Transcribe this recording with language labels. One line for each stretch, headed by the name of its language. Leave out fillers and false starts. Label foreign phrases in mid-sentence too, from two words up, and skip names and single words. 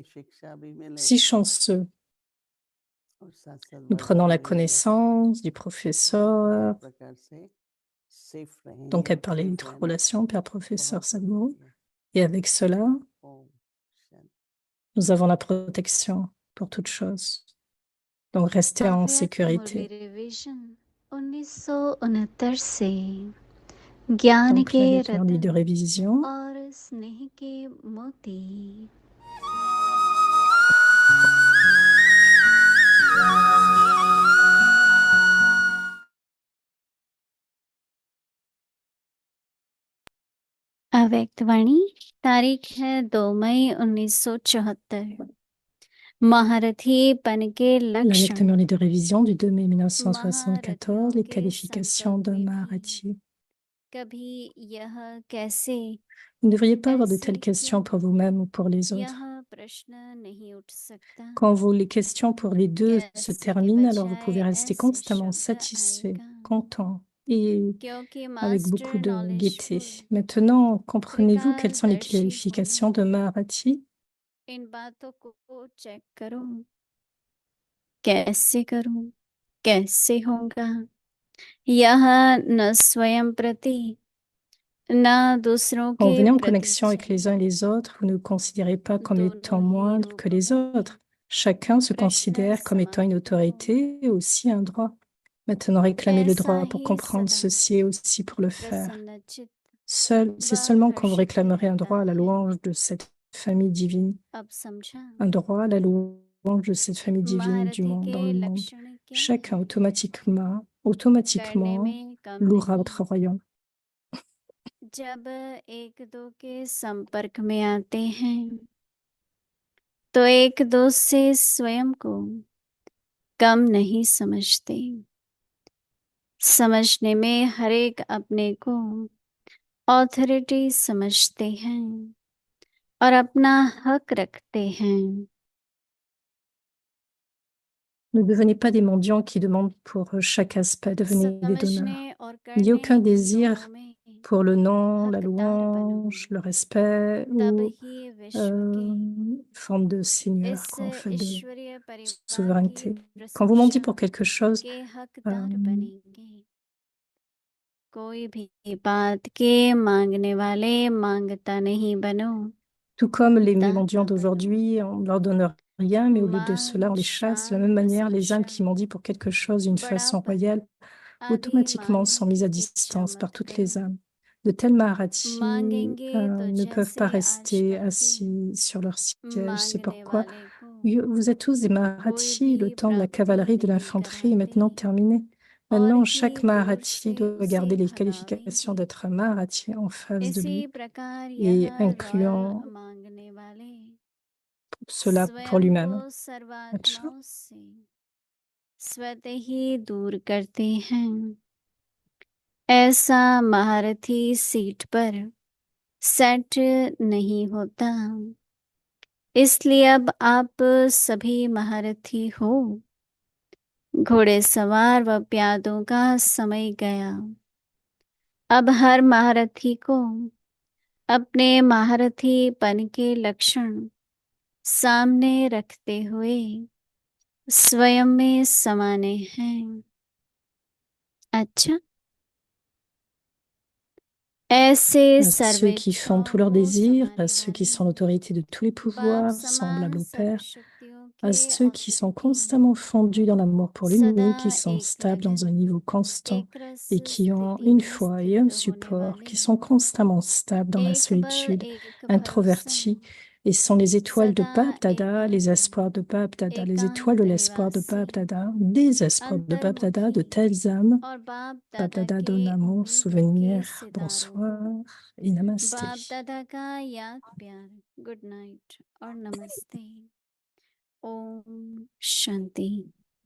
French: Nous prenons la connaissance du professeur. Donc, elle parlait de relation, père, professeur, Sadhguru. Et avec cela, nous avons la protection pour toute chose. Donc, restez en sécurité.
Hindi: रिवीजन 1969 से ज्ञान
French: Donc,
Hindi: के
French: la lecture de
Hindi: रतन
French: révision.
Hindi: और स्नेह के मोती अव्यक्त वाणी तारीख है 2 मई 1974 महारथी पन के
French: La
Hindi: लक्षण
French: lecture de révision du 2 mai 1974, les qualifications d'un Maharathi.
Hindi: कभी यह कैसे
French: Vous ne devriez pas avoir de telles questions pour vous-même ou pour les autres.
Hindi: यह प्रश्न नहीं उठ सकता
French: Quand les questions pour les deux se
Hindi: कैसे के
French: terminent, alors vous pouvez
Hindi: बजाय
French: rester
Hindi: ऐसे
French: constamment
Hindi: शब्द
French: satisfait,
Hindi: आएगा
French: content et
Hindi: क्योंकि
French: avec beaucoup
Hindi: मास्टर
French: de
Hindi: नॉलेजफुल
French: gaieté. Maintenant, comprenez-vous quelles sont les
Hindi: त्रिकालदर्शी
French: qualifications
Hindi: होगा
French: de Maharati?
Hindi: इन बातों को चेक करो कैसे करूं कैसे होगा यह न स्वयं प्रति न दूसरों
French: Quand vous
Hindi: के
French: venez en
Hindi: प्रति
French: connexion avec les uns et les autres, vous ne vous considérez pas comme étant moindre que les autres. Chacun se considère comme étant une autorité et aussi un droit. Maintenant, réclamez le droit pour comprendre ceci et aussi pour le faire.
Hindi: प्रसन्नचित
French: C'est seulement quand vous réclamerez un droit à la louange de cette famille divine,
Hindi: अब समझा
French: un droit à la louange de cette famille divine du
Hindi: महारथी
French: monde, dans
Hindi: के
French: le monde.
Hindi: लक्षण क्या
French: Chacun
Hindi: है
French: automatiquement
Hindi: करने में कम
French: louera
Hindi: नहीं
French: votre royaume.
Hindi: जब एक दो के संपर्क में आते हैं तो एक दो से स्वयं को कम नहीं समझते समझने में हर एक अपने को ऑथोरिटी समझते हैं और अपना हक रखते हैं
French: Ne devenez pas des mendiants qui demandent pour chaque aspect, devenez des donneurs.
Hindi: समझने और
French: Il n'y a
Hindi: करने
French: aucun
Hindi: इन
French: désir
Hindi: दोनों में
French: pour le nom, la
Hindi: हकदार बनो
French: louange, le respect
Hindi: तब
French: ou
Hindi: ही विश्व के
French: forme de seigneur,
Hindi: इस
French: quoi, en fait, de
Hindi: ईश्वरीय परिवार की
French: souveraineté. Quand vous mendiez
Hindi: प्रशंसा
French: pour quelque chose,
Hindi: के
French: euh,
Hindi: हकदार बनेंगे कोई भी बात के मांगने वाले मांगता नहीं बनो
French: tout comme les
Hindi: दाता
French: mendiants
Hindi: बनो
French: d'aujourd'hui, on ne leur donne rien, mais au lieu de cela, on
Hindi: मान
French: les chasse. De la
Hindi: शान
French: même manière, les âmes
Hindi: प्रशंसा
French: qui mendient pour quelque chose d'une façon
Hindi: बड़ापन
French: royale,
Hindi: आदि
French: automatiquement sont mises
Hindi: मांगने
French: à
Hindi: की इच्छा
French: distance par
Hindi: मत
French: toutes
Hindi: करो
French: les âmes. De tels Maharatis
Hindi: मांगेंगे तो
French: ne peuvent pas
Hindi: जैसे
French: rester
Hindi: आजकल के
French: assis sur leur siège. C'est
Hindi: मांगने
French: pourquoi
Hindi: वाले को
French: vous êtes tous des
Hindi: कोई
French: Maharatis. Le
Hindi: भी
French: temps de la
Hindi: प्राप्ति
French: cavalerie, de
Hindi: नहीं
French: l'infanterie est maintenant
Hindi: कराते
French: terminé.
Hindi: और
French: Maintenant,
Hindi: ही
French: chaque
Hindi: दूर
French: Maharati
Hindi: से
French: doit
Hindi: उसे
French: garder les qualifications
Hindi: भगावेंगे
French: d'être un Maharati en face de
Hindi: इसी
French: lui
Hindi: प्रकार यह
French: et incluant
Hindi: रॉयल मांगने वाले
French: cela pour
Hindi: स्वयं को
French: lui-même.
Hindi: अच्छा सर्वात्माओं से स्वतः ही दूर करते हैं ऐसा महारथी सीट पर सेट नहीं होता इसलिए अब आप सभी महारथी हो घोड़ेसवार व प्यादों का समय गया अब हर महारथी को अपने महारथीपन के लक्षण सामने रखते हुए स्वयं में समाने हैं अच्छा ऐसे
French: À ceux qui font tous leurs
Hindi: सर्वेच्छाओं
French: désirs, à
Hindi: समाने
French: ceux qui
Hindi: वाले
French: sont l'autorité de tous les
Hindi: बाप
French: pouvoirs,
Hindi: समान
French: semblables au Père,
Hindi: सर्वशक्तियों
French: à
Hindi: के
French: ceux qui sont
Hindi: ऑथोरिटी
French: constamment fondus dans l'amour pour
Hindi: सदा
French: l'unique, qui sont
Hindi: एक
French: stables
Hindi: लगन
French: dans un niveau constant
Hindi: एक रस
French: et qui ont
Hindi: स्थिति
French: une
Hindi: में
French: foi et un
Hindi: स्थित होने
French: support,
Hindi: वाले
French: qui sont constamment stables dans la
Hindi: एक बल
French: solitude,
Hindi: एक भरोसा
French: introvertis, et sont les étoiles de
Hindi: सदा
French: Bab Dada, les
Hindi: एकाग्र
French: espoirs de Bab Dada, les étoiles
Hindi: एकांत
French: de l'espoir de
Hindi: निवासी
French: Bab Dada, des espoirs de Bab Dada, de
Hindi: अंतर्मुखी
French: telles âmes.
Hindi: और बाप
French: Bab
Hindi: दादा
French: Dada
Hindi: के
French: donne amour,
Hindi: उम्मीदों के
French: souvenir,
Hindi: सितारों
French: bonsoir
Hindi: को
French: et namasté.
Hindi: बाप दादा का याद प्यार
English: good night
Hindi: और नमस्ते ओम शांति